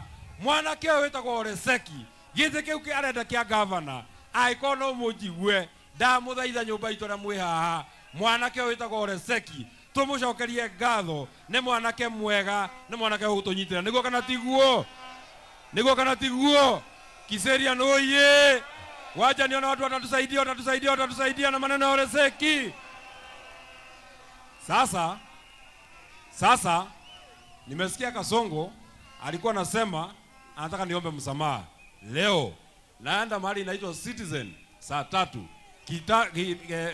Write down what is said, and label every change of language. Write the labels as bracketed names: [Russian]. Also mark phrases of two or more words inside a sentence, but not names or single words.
[Kikuyu] Mwanake ũyũ wĩtagwo Oreseki, gĩtĩ kĩu arenda kĩa gavana, angĩkorwo no mũnjigue, ndamũthaitha nyũmba itũ arĩa mwĩ haha, mwanake ũyũ wĩtagwo Oreseki, tũmũcokerie ngatho, nĩ mwanake mwega, nĩ mwanake ũgũtũnyitĩra. Nĩguo kana tiguo? Nĩguo kana tiguo? [Swahili] Kiserian oye! Wacha nione watu watatusaidia na maneno ya Oreseki. Sasa nimesikia Kasongo alikuwa anasema anataka niombe msamaha. Leo naenda mahali inaitwa Citizen saa 3.